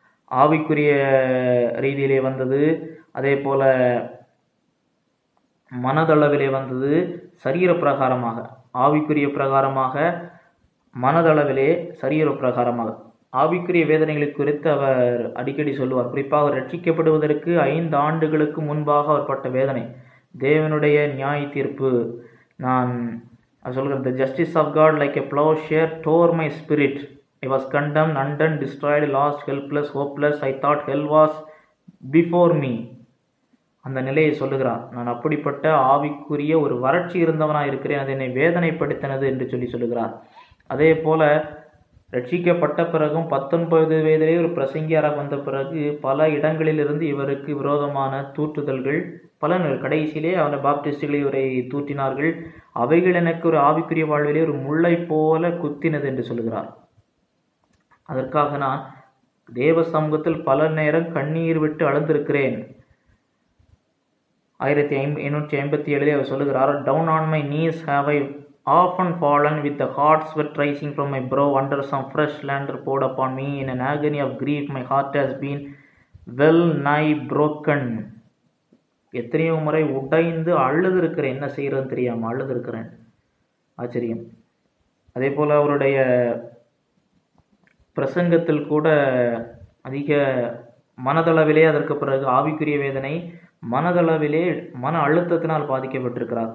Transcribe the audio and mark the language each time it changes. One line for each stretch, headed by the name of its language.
Tamil: ஆவிக்குரிய ரீதியிலே வந்தது, அதே போல மனதளவிலே வந்தது, சரீர பிரகாரமாக, ஆவிக்குரிய பிரகாரமாக, மனதளவிலே, சரீர பிரகாரமாக. ஆவிக்குரிய வேதனைகளை குறித்து அவர் அடிக்கடி சொல்லுவார். குறிப்பாக அவர் ரட்சிக்கப்படுவதற்கு 5 ஆண்டுகளுக்கு முன்பாக அவர் பட்ட வேதனை, தேவனுடைய நியாய தீர்ப்பு. நான் சொல்கிறேன்,
English: The justice of God like a plowshare tore my spirit. I was condemned, undone, destroyed, lost, helpless, hopeless. I thought hell was before me.
Tamil: அந்த நிலையை சொல்லுகிறார். நான் அப்படிப்பட்ட ஆவிக்குரிய ஒரு வறட்சி இருந்தவனாக இருக்கிறேன், அது என்னை வேதனைப்படுத்தினது என்று சொல்லுகிறார். அதே போல ரட்சிக்கப்பட்ட பிறகும் 19 வயதிலே ஒரு பிரசங்கியாராக வந்த பிறகு பல இடங்களிலிருந்து இவருக்கு விரோதமான தூற்றுதல்கள் பல கடைசியிலே அவனை பாப்டிஸ்டுகளை இவரை தூற்றினார்கள். அவைகள் எனக்கு ஒரு ஆவிக்குரிய வாழ்விலே ஒரு முள்ளை போல குத்தினது என்று சொல்லுகிறார். அதற்காக நான் தேவ சமூகத்தில் பல நேரம் கண்ணீர் விட்டு அழுந்திருக்கிறேன்.
English: 1857
Tamil: அவர் சொல்லுகிறார்,
English: Down on my knees have I often fallen with the hot sweat rising from my brow under some fresh slander poured upon me. In an agony of grief my heart has been well nigh broken.
Tamil: எத்தனையோ முறை உடைந்து அழுது இருக்கிறேன், என்ன செய்யறதுன்னு தெரியாமல் அழுது இருக்கிறேன். ஆச்சரியம். அதே போல் அவருடைய பிரசங்கத்தில் கூட அதிக மனதளவிலே, அதற்கு பிறகு ஆவிக்குரிய வேதனை, மனதளவிலே மன அழுத்தத்தினால் பாதிக்கப்பட்டிருக்கிறார்.